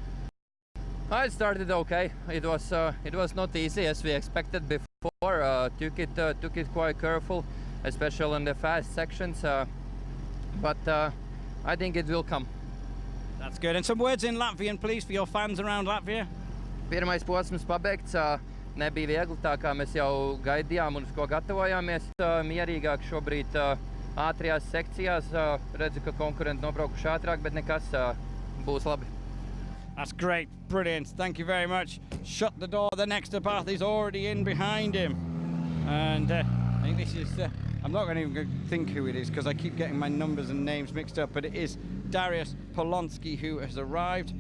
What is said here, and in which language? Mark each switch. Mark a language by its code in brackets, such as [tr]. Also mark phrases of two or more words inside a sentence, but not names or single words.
[en] I started okay. It was not easy as we expected before. Took it quite careful, especially on the fast sections. But I think it will come. That's good. And some words in Latvian, please, for your fans around Latvia. [lv] Pirmais posms pabeigts. Nebija viegli, tā kā mēs jau gaidījām un uz ko gatavojāmies. Mierīgāk šobrīd ātrajās sekcijās. Redzu, ka konkurenti nobraukuši ātrāk, bet nekas, būs labi. [en] That's great, brilliant. Thank you very much. Shut the door. The next Bath is already in behind him, and I think this is. I'm not going to even think who it is because I keep getting my numbers and names mixed up. But it is Darius Polonsky who has arrived.